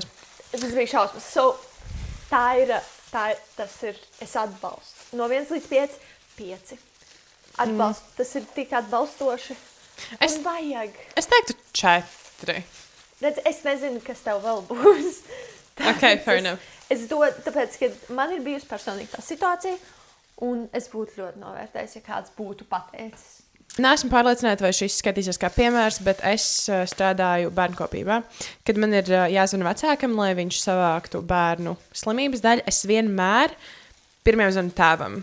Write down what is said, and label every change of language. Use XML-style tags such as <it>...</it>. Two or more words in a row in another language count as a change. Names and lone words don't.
<lv>Tas bija šausmas. Tas ir, es atbalstu. No 1 līdz 5. Atbalstu. Tas ir tik atbalstoši. Es vajag. Es teiktu 4. Redz, es nezinu, kas tev vēl būs.</lv> <en>Ok, fair enough.</en> <lv>Es dodu, tāpēc, ka man ir bijusi personīgi tā situācija, un es būtu ļoti novērtējis, ja kāds būtu pateicis. Neesmu pārliecināta, vai šis skatīsies kā piemērs, bet es strādāju bērnkopībā. Kad man ir jāzvana vecākam, lai viņš savāktu bērnu slimības daļu, es vienmēr pirmajam zvanu tēvam.</lv>